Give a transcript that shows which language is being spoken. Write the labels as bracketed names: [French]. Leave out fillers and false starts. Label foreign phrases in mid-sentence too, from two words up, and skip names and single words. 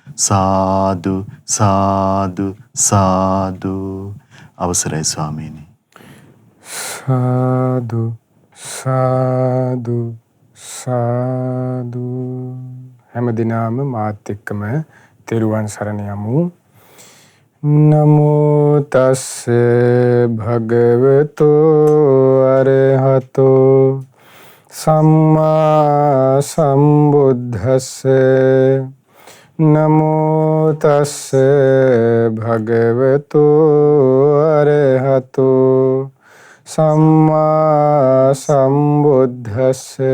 [Sinhala] සාදු සාදු සාදු. අවසරයි ස්වාමීනි. සාදු සාදු සාදු. හැමදිනම මාත් එක්කම තෙරුවන් සරණ යමු. [Pali] නමෝ තස්ස භගවතෝ අරහතෝ සම්මා සම්බුද්දස්ස. නමෝ තස්ස භගවතෝ අරහතෝ සම්මා සම්බුද්දස්ස.